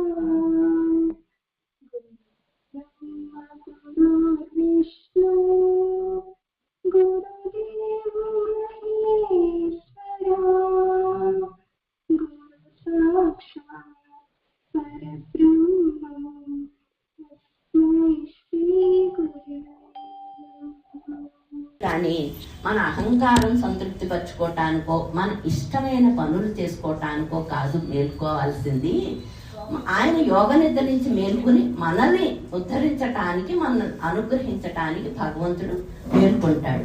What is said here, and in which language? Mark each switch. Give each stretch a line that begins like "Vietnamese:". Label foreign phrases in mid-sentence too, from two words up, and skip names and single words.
Sanskrit: ब्रह्म गुरुर्विष्णु गुरुदेव महेश्वरा गुरु साक्षात् परब्रह्म तस्मै श्री गुरवे।
Telugu: కానీ మన అహంకారం సంతృప్తి పరచుకోవటానికో మన ఇష్టమైన పనులు చేసుకోవటానికో కాదు మేల్కోవాల్సింది. ఆయన యోగ నిద్ర నుంచి మేల్కొని మనల్ని ఉద్ధరించటానికి, మనల్ని అనుగ్రహించటానికి భగవంతుడు మేల్కొంటాడు.